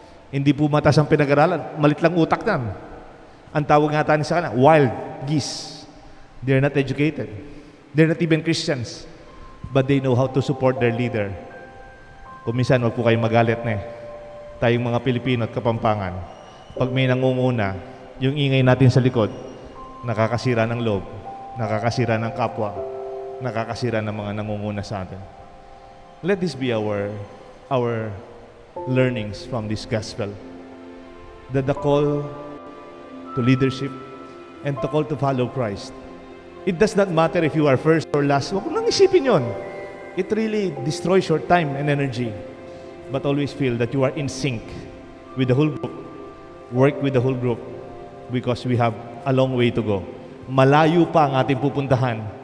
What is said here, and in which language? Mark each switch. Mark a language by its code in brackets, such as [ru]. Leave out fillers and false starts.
[tl] Hindi po matas ang pinag-aralan, malit lang utak nan. Ang tawag nga tayo sa kanila, wild geese. [en] They're not educated. They're not even Christians. But they know how to support their leader. [tl] Kung minsan, wag po kayong magalit na eh. Tayong mga Pilipino at Kapampangan, pag may nangunguna, yung ingay natin sa likod, nakakasira ng loob, nakakasira ng kapwa, nakakasira ng mga nangunguna sa atin. [en] Let this be our learnings from this gospel. That the call to leadership and the call to follow Christ. It does not matter if you are first or last. [tl] Huwag nang isipin yon. [en] It really destroys your time and energy. But always feel that you are in sync with the whole group. Work with the whole group because we have a long way to go. [tl] Malayo pa ang ating pupuntahan.